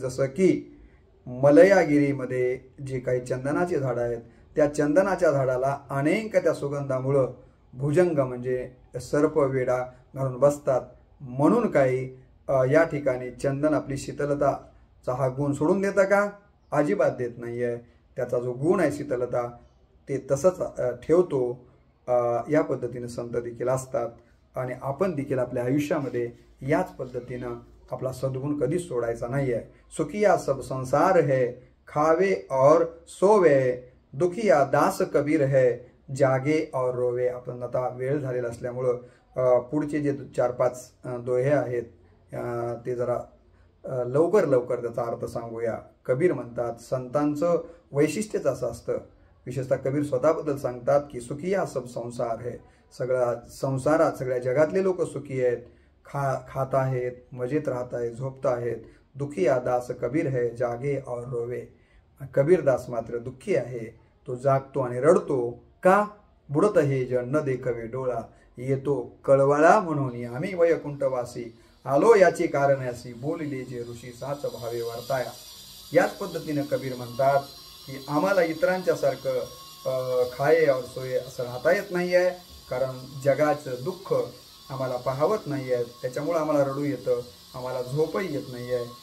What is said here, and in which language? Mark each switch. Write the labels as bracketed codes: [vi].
[mr] जसं की मलयागिरीमध्ये जे काही चंदनाचे झाड आहेत, त्या चंदनाच्या झाडाला अनेक त्या सुगंधामुळं भुजंग म्हणजे सर्प वेडा घालून बसतात, म्हणून काही या ठिकाणी चंदन आपली शीतलताचा हा गुण सोडून देतं का? अजिबात देत नाहीये। त्याचा जो गुण आहे शीतलता ते तसंच ठेवतो। या पद्धतीने संत देखील असतात आणि आपण देखील आपल्या आयुष्यामध्ये याच पद्धतीनं आपला सद्गुण कधीच सोडायचा नाहीये। [hi] सुखिया सब संसार है, खावे और सोवे, दुखिया दास कबीर है, जागे और रोवे। [mr] आपण आता वेळ झालेला असल्यामुळं पुढचे जे 4-5 दोहे आहेत ते जरा लवकर त्याचा अर्थ सांगूया। कबीर म्हणतात, संतांचं वैशिष्ट्यच असं असतं, विशेषतः कबीर स्वतःबद्दल सांगतात की [hi] सुखिया सब संसार है, [mr] सगळ्या संसारात सगळ्या जगातले लोक सुखी आहेत, खात आहेत, मजेत राहत आहेत, झोपत आहेत। [hi] दुखिया दास कबीर है, जागे और रोवे। [mr] कबीर दास मात्र दुःखी आहे, तो जागतो आणि रडतो का? बुडत हे जन न देखवे डोळा, येतो कळवळा म्हणून आम्ही वैकुंठवासी, आलो याची कारणासी, बोलिले जे ऋषी साच भावे वर्ताया। याच पद्धतीने कबीर म्हणतात की आम्हाला इतरांच्या सारखं [hi] खाये और सोये [mr] असं राहता येत नाही आहे, कारण जगाचं दुःख आम्हाला पाहावत नाही आहे, त्याच्यामुळं आम्हाला रडू येतं, आम्हाला झोपही येत नाही आहे.